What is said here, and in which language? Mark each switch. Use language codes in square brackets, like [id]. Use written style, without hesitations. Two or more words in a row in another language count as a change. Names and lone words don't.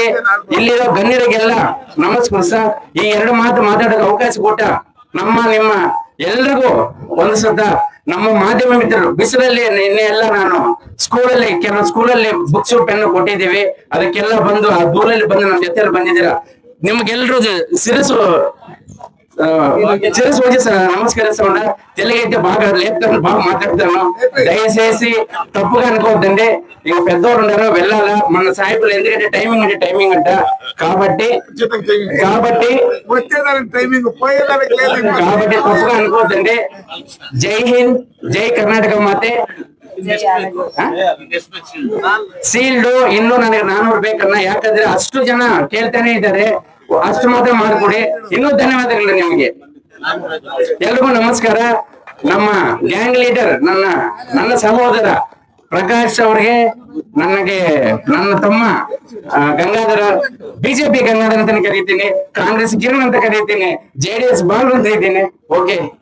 [kn] ಇಲ್ಲಿರೋ ಗಣ್ಯರಿಗೆಲ್ಲ ನಮಸ್ಕರಿಸ ಈ 2 ಮಾತು ಮಾತಾಡೋಕೆ ಅವಕಾಶ ಕೊಟ್ಟ ನಿಮ್ಮ ಎಲ್ರಿಗೂ ಒಂದು ಸತ ನಮ್ಮ ಮಾಧ್ಯಮ ಮಿತ್ರರು, ಬಿಸಿಲಲ್ಲಿ ನಿನ್ನೆ ಎಲ್ಲ ನಾನು ಕೆಲವು ಸ್ಕೂಲಲ್ಲಿ ಬುಕ್ಸ್ ಪೆನ್ ಕೊಟ್ಟಿದ್ದೀವಿ, ಅದಕ್ಕೆಲ್ಲ ಬಂದು ಆ ದೂರಲ್ಲಿ ಬಂದು ನಮ್ಮ ಜೊತೆಯಲ್ಲಿ ಬಂದಿದ್ದೀರಾ. ನಿಮ್ಗೆಲ್ರು ಶಿರಸು ಹೋಗಿ ನಮಸ್ಕರಿಸೋಣ. [te] ತೆಲುಗೈತೆ బాగా లేపుతాను, బాగా మాట్లాడతాను. దయచేసి తప్పుగా అనుకోవద్దండి. ఇక పెద్దవాళ్ళు ఉన్నారు, వెళ్ళాలా మన సాయిబులు, ఎందుకంటే టైమింగ్ అంట. కాబట్టి తప్పుగా అనుకోవద్దండి. జై హింద్, జై కర్ణాటక ಮಾತೆ. [kn] ಸೀಲ್ಡ್ ಇನ್ನು ನನಗೆ 400 ಬೇಕನ್ನ, ಯಾಕಂದ್ರೆ ಅಷ್ಟು ಜನ ಕೇಳ್ತಾನೆ ಇದ್ದಾರೆ, ಅಷ್ಟು ಮಾತ್ರ ಮಾಡ್ಕೊಡಿ. ಇನ್ನೂ ಧನ್ಯವಾದಗಳು ನಿಮಗೆ ಎಲ್ರಿಗೂ ನಮಸ್ಕಾರ. ನಮ್ಮ ಗ್ಯಾಂಗ್ ಲೀಡರ್ ನನ್ನ ಸಹೋದರ ಪ್ರಕಾಶ್ ಅವ್ರಿಗೆ, ನನ್ನ ತಮ್ಮ ಗಂಗಾಧರ, ಬಿಜೆಪಿ ಗಂಗಾಧರ ಅಂತ ಕರೀತೀನಿ, ಕಾಂಗ್ರೆಸ್ ಕಿರಣ್ ಅಂತ ಕರೀತೀನಿ, JDS ಬಾಲು ಅಂತ ಇದ್ದೀನಿ.